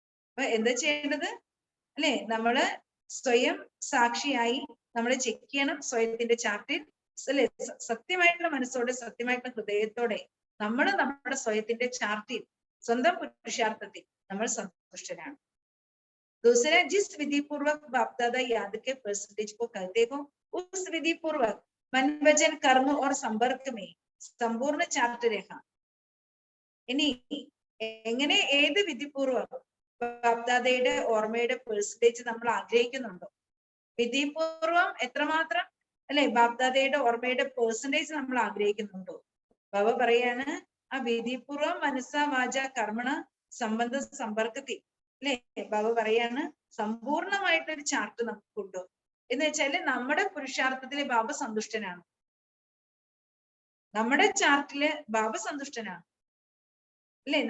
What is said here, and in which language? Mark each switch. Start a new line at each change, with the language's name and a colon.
Malayalam: അപ്പൊ എന്താ ചെയ്യേണ്ടത് അല്ലെ, നമ്മള് സ്വയം സാക്ഷിയായി നമ്മൾ ചെക്ക് ചെയ്യണം സ്വയത്തിന്റെ ചാർട്ടിൽ അല്ലെ, സത്യമായിട്ടുള്ള മനസ്സോടെ, സത്യമായിട്ടുള്ള ഹൃദയത്തോടെ നമ്മൾ നമ്മുടെ സ്വയത്തിന്റെ ചാർട്ടിൽ, സ്വന്തം പുരുഷാർത്ഥത്തിൽ നമ്മൾ സന്തുഷ്ടരാണ്.
Hindi: दूसरा, जिस विधि पूर्वक बाप दादा याद के परसेंटेज को कहते हो, उस विधि पूर्वक मन, वचन, कर्म और संपर्क में संपूर्ण चार्ट രേഖ.
Malayalam: ഇനി എങ്ങനെ, ഏത് വിധിപൂർവം ബാപ്ദാദയുടെ ഓർമ്മയുടെ പെർസെന്റേജ് നമ്മൾ ആഗ്രഹിക്കുന്നുണ്ടോ, വിധിപൂർവം എത്രമാത്രം അല്ലെ ബാപ്ദാദയുടെ ഓർമ്മയുടെ പെർസെന്റേജ് നമ്മൾ ആഗ്രഹിക്കുന്നുണ്ടോ, ബാബ പറയാണ് ആ വിധിപൂർവം മനസ്സ, വാച, കർമ്മണ സംബന്ധ സമ്പർക്കത്തിൽ അല്ലെ, ബാബ പറയാണ് സമ്പൂർണമായിട്ടൊരു ചാർട്ട് നമുക്കുണ്ടോ എന്ന് വെച്ചാല് നമ്മുടെ പുരുഷാർത്ഥത്തില് ബാബ സന്തുഷ്ടനാണ്, നമ്മുടെ ചാർട്ടില് ബാബ സന്തുഷ്ടനാണ് അല്ലെ.